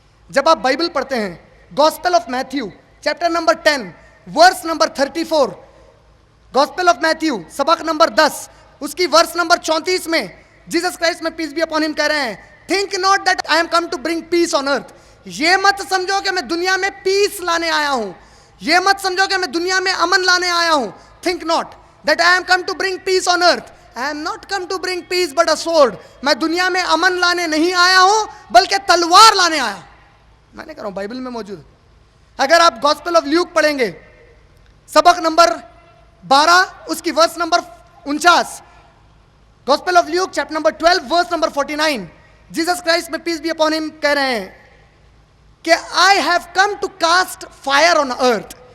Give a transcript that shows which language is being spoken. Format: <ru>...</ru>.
<ur>جب آپ بائبل پڑھتے ہیں, gospel of Matthew chapter number 10 verse number 34, gospel of Matthew سبق نمبر 10 اس کی ورس نمبر 34 میں جیسس کرائسٹ میں پیس بی اپون ہم کہہ رہے ہیں,</ur> <en>Think not that I am come to bring peace on earth.</en> <ur>یہ مت سمجھو کہ میں دنیا میں پیس لانے آیا ہوں, یہ مت سمجھو کہ میں دنیا میں امن لانے آیا ہوں.</ur> <en>Think not that I am come to bring peace on earth. I am not come to bring peace but a sword.</en> <ur>میں دنیا میں امن لانے نہیں آیا ہوں بلکہ تلوار لانے آیا. میں نے کہہ رہا ہوں بائبل میں موجود ہے. اگر آپ گاسپل آف لیوک پڑھیں گے سبق نمبر 12 اس کی verse number 49, gospel of Luke chapter number 12 verse number 49, Jesus Christ میں پیس بی اپون ہم کہہ رہے ہیں کہ</ur> <en>I have come to cast fire on earth.</en>